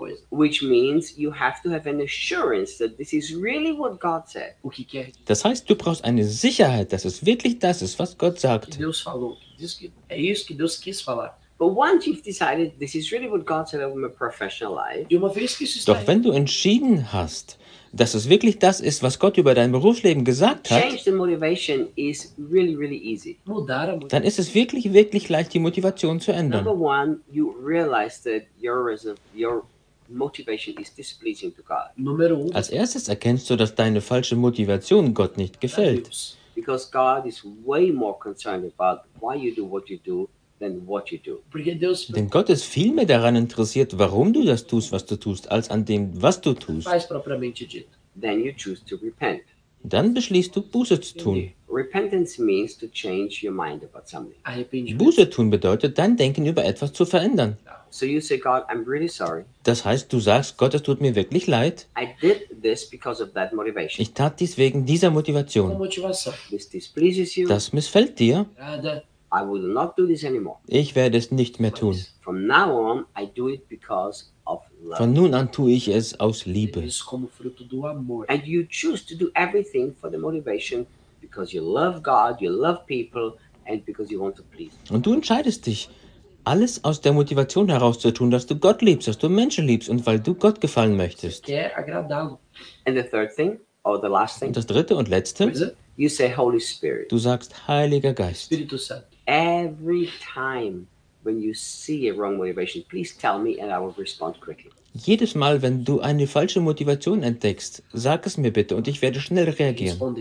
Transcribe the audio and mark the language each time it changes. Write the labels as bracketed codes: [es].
[en] Which means you have to have an assurance that this is really what God said. [de] Das heißt, du brauchst eine Sicherheit, dass es wirklich das ist, was Gott sagt. [en] But once you've decided this is really what God said over my professional life. [de] Doch wenn du entschieden hast, dass es wirklich das ist, was Gott über dein Berufsleben gesagt hat, [en] change the motivation is really, really easy. [de] Dann ist es wirklich, wirklich leicht, die Motivation zu ändern. [en] Number one, you realize that your motivation is displeasing to God. [de] Als erstes erkennst du, dass deine falsche Motivation Gott nicht gefällt. [en] Because God is way more concerned about why you do what you do. Than what you do. [de] Denn Gott ist viel mehr daran interessiert, warum du das tust, was du tust, als an dem, was du tust. [en] Then you choose to repent. [de] Dann beschließt du, Buße zu tun. [en] Repentance means to change your mind about something. [de] Buße tun bedeutet, dein Denken über etwas zu verändern. [en] So you say, God, I'm really sorry. [de] Das heißt, du sagst, Gott, es tut mir wirklich leid. [en] I did this because of that motivation. [de] Ich tat dies wegen dieser Motivation. [en] This displeases you. [de] Das missfällt dir. [en] I will not do this anymore. [de] Ich werde es nicht mehr tun. [en] From now on, I do it because of love. [de] Von nun an tue ich es aus Liebe. [en] And you choose to do everything for the motivation because you love God, you love people, and because you want to please. [de] Und du entscheidest dich, alles aus der Motivation heraus zu tun, dass du Gott liebst, dass du Menschen liebst und weil du Gott gefallen möchtest. [en] And the third thing, or the last thing, [de] und das dritte und letzte, [en] you say Holy Spirit. [de] Du sagst Heiliger Geist. [en] Every time when you see a wrong motivation, please tell me and I will respond quickly. [de] Jedes Mal, wenn du eine falsche Motivation entdeckst, sag es mir bitte und ich werde schnell reagieren.